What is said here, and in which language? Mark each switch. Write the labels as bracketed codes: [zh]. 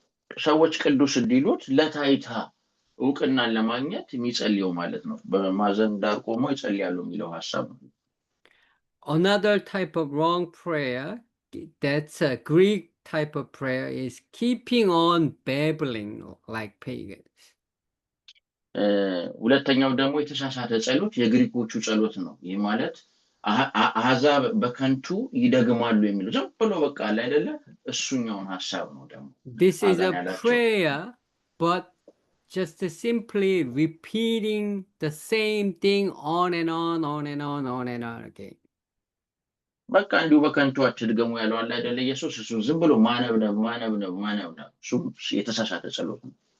[am] ሰዎች ቅዱስ እንዲሉት ለታይታ እውቅናን ለማግኘት የሚጸልየው ማለት ነው። በማዕዘን ዳር ቆሞ ይጸልያሉ የሚለው ሐሳብ ነው። [en] Another type of wrong prayer, that's a Greek type of prayer, is keeping on babbling like pagans. [am] ሁለተኛው ደግሞ የተሳሳተ ጸሎት የግሪኮቹ ጸሎት ነው። ይህ ማለት አሕዛብ በከንቱ ይደግማሉ የሚለው ዝም ብሎ በቃ አለ አይደለ? እሱኛውን ሐሳብ ነው ደግሞ። [en] This is a prayer, but just simply repeating the same thing on and on and on again. [am] በቃ እንዲሁ በከንቱ አትድገሙ ያለው አለ አይደለ? ኢየሱስ እሱ ዝም ብሎ ማነብነብ እሱ የተሳሳተ ጸሎት ነው።